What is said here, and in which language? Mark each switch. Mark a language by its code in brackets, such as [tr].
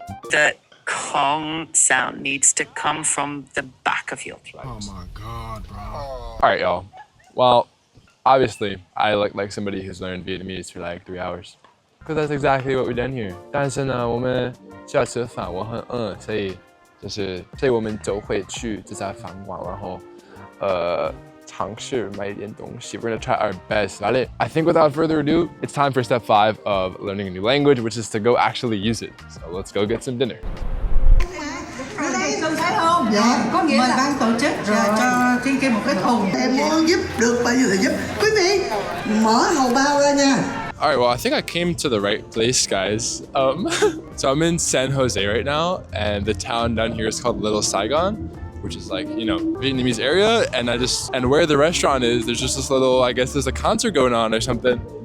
[en] The Kong sound needs to come from the back of your throat. Oh my God, bro. All right, y'all. Well, obviously, I look like somebody who's learned Vietnamese for like 3 hours. Because that's exactly what we've done here. [zh] 但是呢，我们需要吃饭，我很饿，所以我们就会去这家饭馆，然后尝试买一点东西. [en] We're gonna try our best, [es] ¿vale? [en] I think without further ado, it's time for step 5 of learning a new language, which is to go actually use it. So let's go get some dinner. [vi] Thấy không? Dạ, có nghĩa là ban tổ chức cho Thiên Kim một cái thùng. Em muốn giúp được bao nhiêu thì giúp. Quý vị, mở hầu bao ra nha. [en] All right, well, I think I came to the right place, guys. So I'm in San Jose right now, and the town down here is called Little Saigon, which is like, you know, Vietnamese area. And where the restaurant is, there's just this little, I guess there's a concert going on or something.